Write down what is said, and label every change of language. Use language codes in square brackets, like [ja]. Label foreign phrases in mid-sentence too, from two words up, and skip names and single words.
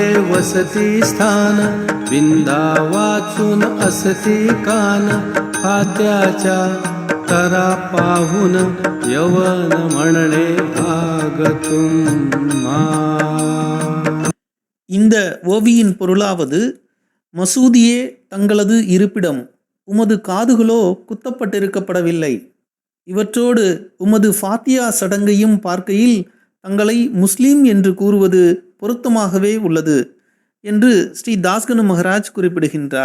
[mr] वसती स्थान, विंदा वाचून असती कान, फात्याच्या तरा पाहून यवन म्हणणे भाग तुम्हा. [ta] இந்த ஓவியின் பொருளாவது, மசூதியே தங்களது இருப்பிடம், உமது காதுகளோ குத்தப்பட்டிருக்கப்படவில்லை. இவற்றோடு உமது ஃபாத்தியா சடங்கையும் பார்க்கையில் தங்களை முஸ்லீம் என்று கூறுவது பொருத்தமாகவே உள்ளது என்று ஸ்ரீ தாஸ்கனு மகராஜ் குறிப்பிடுகின்றார்.